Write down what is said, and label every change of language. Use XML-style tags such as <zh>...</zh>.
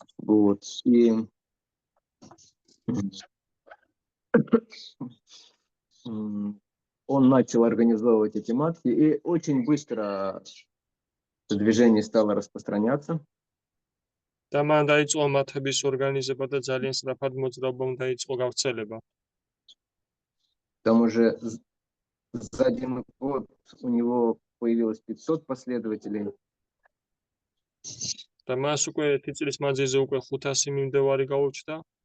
<ru>Вот. И он начал организовывать эти матхи, и очень быстро это движение стало распространяться.</ru> <ka>და მან დაიწყო მათების ორგანიზება და ძალიან სწრაფად მოძრაობამ დაიწყო გავრცელება.</ka> <ru>Там уже за 1 год у него появилось 500 последователей.</ru> <ka>და მას უკვე 1 წლის მანძილზე უკვე 500 მიმდევარი გაუჩნდა.</ka>